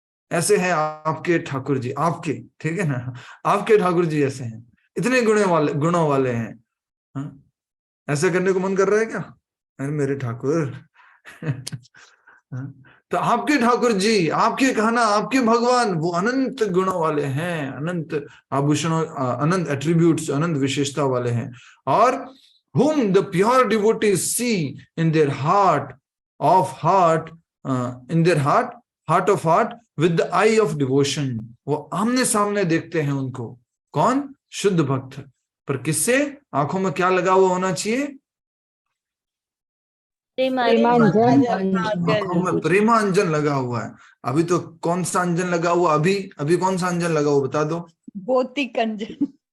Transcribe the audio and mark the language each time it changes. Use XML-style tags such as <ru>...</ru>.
<hi>ऐसे हैं आपके ठाकुर जी, आपके, ठीक है ना, आपके ठाकुर जी ऐसे हैं, इतने गुणों वाले हैं। हाँ? ऐसा करने को मन कर रहा है क्या? अरे मेरे ठाकुर। हाँ? तो आपके ठाकुर जी, आपके कहना, आपके भगवान वो अनंत गुणों वाले हैं, अनंत आभूषणों, अनंत एट्रीब्यूट्स, अनंत विशेषता वाले हैं।</hi> <en>और whom the pure devotees see in their heart of heart, in their heart of heart with the eye of devotion.</en> <hi>वो आमने सामने देखते हैं उनको। कौन? शुद्ध भक्त। पर किससे? आंखों में क्या लगा हुआ होना चाहिए? प्रेमांजन। आंखों में प्रेमांजन लगा हुआ है। अभी तो कौन सा अंजन लगा हुआ? अभी कौन सा अंजन लगा हुआ बता दो? भौतिक अंजन,</hi>